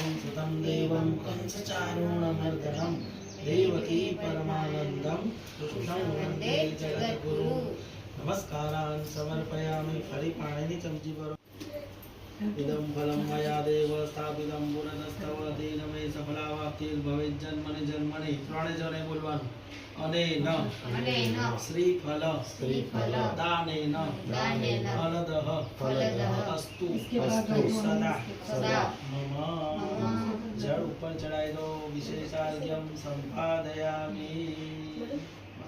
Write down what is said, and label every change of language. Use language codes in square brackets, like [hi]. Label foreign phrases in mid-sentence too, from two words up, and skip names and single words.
[sa] सुतं देवं कंसचारूणमर्दनं देवकी परमानन्दं कृष्णं वन्दे जगद्गुरु नमस्कारान् समर्पयामि [gu] ફરી પાણીની ચમચી ભરો [sa] इदं फलं मया देव स्थापितं पुरतस्तव तेन मे सफलावाप्तिर्भवेत् जन्मनि जन्मनि [gu] ત્રણે જણે બોલવાનું [sa] अनेन श्रीफल दानेन फलदः अस्तु सदा मम [gu] જળ ઉપર ચડાઈ દો [sa] विशेषार्घ्यम संपादयामि